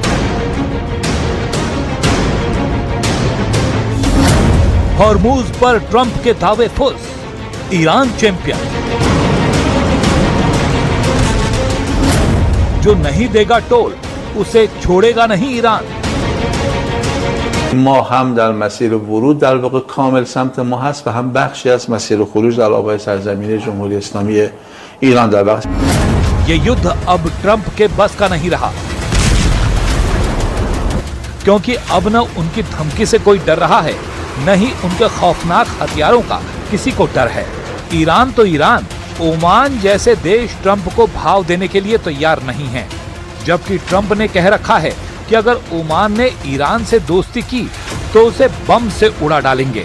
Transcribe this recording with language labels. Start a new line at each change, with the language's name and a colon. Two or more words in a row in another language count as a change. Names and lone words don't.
Hindi: हॉर्मूज पर ट्रंप के दावे फुस। ईरान चैंपियन। जो नहीं देगा टोल उसे छोड़ेगा नहीं ईरान।
Persian: ما هم در مسیر ورود در واقع کامل سمت ما هست و هم بخشی از مسیر خروج در آبهای سرزمین جمهوری اسلامی ایران در واقع।
Hindi: ये युद्ध अब ट्रंप के बस का नहीं रहा, क्योंकि अब न उनकी धमकी से कोई डर रहा है, न ही उनके खौफनाक हथियारों का किसी को डर है। ईरान तो ईरान, ओमान जैसे देश ट्रंप को भाव देने के लिए तैयार नहीं है, जबकि ट्रंप ने कह रखा है कि अगर ओमान ने ईरान से दोस्ती की तो उसे बम से उड़ा डालेंगे।